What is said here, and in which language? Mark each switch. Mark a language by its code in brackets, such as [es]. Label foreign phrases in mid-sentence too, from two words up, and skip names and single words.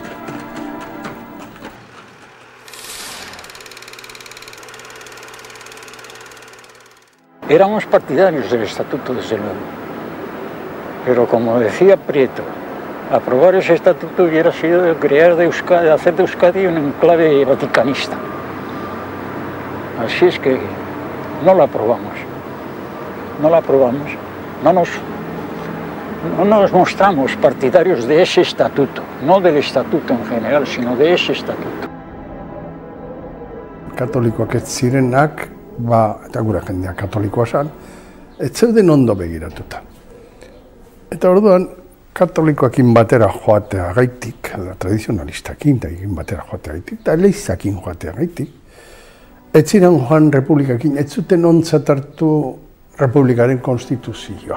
[es] Éramos partidarios del estatuto, desde luego, pero como decía Prieto, aprobar ese estatuto hubiera sido crear de Euskadi, hacer de Euskadi un enclave vaticanista. Así es que no lo aprobamos, no nos mostramos partidarios de ese estatuto, no del estatuto en general, sino de ese estatuto. [eu] Katolikoak ez zirenak, eta gura jendea katolikoa zen, ez zeuden ondo begiratuta. Eta orduan, katolikoakin batera joatea gaitik, tradizionalistakin batera joatea gaitik, eta leizakin joatea gaitik, ez ziren joan republikakin, ez zuten ontzat hartu republikaren konstituzioa.